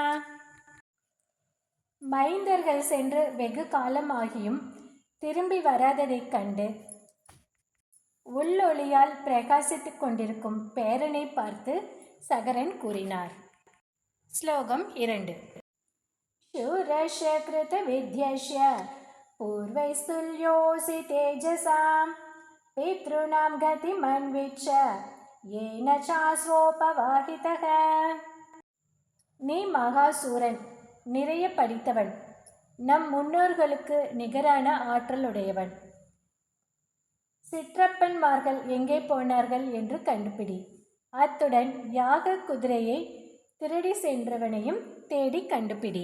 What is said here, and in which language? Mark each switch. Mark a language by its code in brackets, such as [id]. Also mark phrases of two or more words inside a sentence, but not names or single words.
[ta] மைந்தர்கள் சென்று வெகு காலமாகியும் திரும்பி வராததைக் கண்டு உள்ளொளியால் பிரகாசித்துக் கொண்டிருக்கும் பேரனை பார்த்து சகரன் கூறினார். ஸ்லோகம் 2. [sa] शूरस्य कृतविद्यस्य पूर्वैस्तुल्योऽसि तेजसां पितॄणां गतिमन्विच्छ येन चास्वोपवाहितः. [ta] நீ மகாசூரன், நிறைய படித்தவன், நம் முன்னோர்களுக்கு நிகரான ஆற்றல் உடையவன். சிற்றப்பன்மார்கள் எங்கே போனார்கள் என்று கண்டுபிடி. அத்துடன் யாக குதிரையை திருடி சென்றவனையும் தேடி கண்டுபிடி.